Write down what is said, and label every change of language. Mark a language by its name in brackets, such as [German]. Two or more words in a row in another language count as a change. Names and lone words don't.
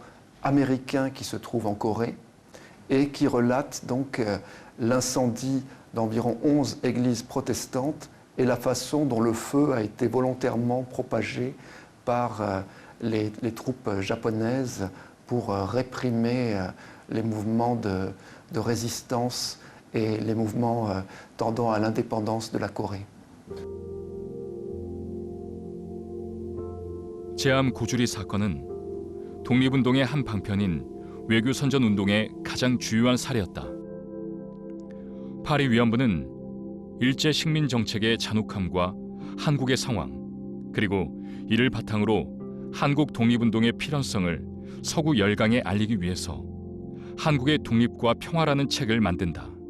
[French] américains qui se trouvent en Corée et qui relatent donc l'incendie d'environ 11 églises protestantes et la façon dont le feu a été volontairement propagé par les troupes japonaises pour réprimer les mouvements de résistance et les mouvements tendant à l'indépendance de la Corée. [Korean] 제암 고주리 사건은 독립운동의 한 방편인 외교선전운동의 가장 주요한 사례였다. 파리 위안부는 일제 식민 정책의 잔혹함과 한국의 상황, 그리고 이를 바탕으로 한국 독립운동의 필연성을 서구 열강에 알리기 위해서 한국의 독립과 평화라는 책을 만든다.